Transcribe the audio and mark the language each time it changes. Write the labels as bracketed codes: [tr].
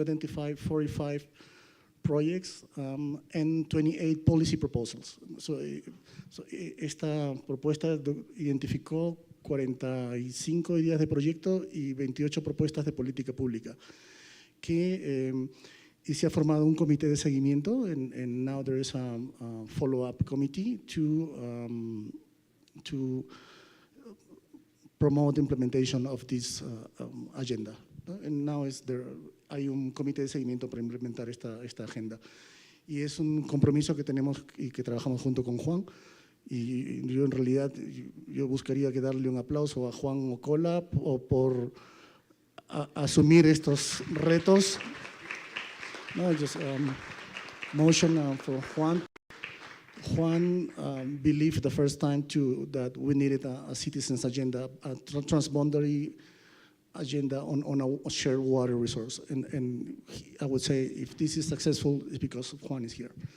[en] We identified 45 projects and 28 policy proposals. [es] So esta propuesta identificó 45 ideas de proyecto y 28 propuestas de política pública, y se ha formado un comité de seguimiento, [en] and now there is a follow-up committee to promote implementation of this agenda. And now [es] hay un comité de seguimiento para implementar esta agenda. Y es un compromiso que tenemos y que trabajamos junto con Juan. Y yo en realidad yo buscaría que darle un aplauso a Juan Ocola por asumir estos retos. [en] No, just motion for Juan. Juan believed the first time that we needed a citizens agenda, a transboundary agenda on a shared water resource. And I would say if this is successful, it's because Juan is here.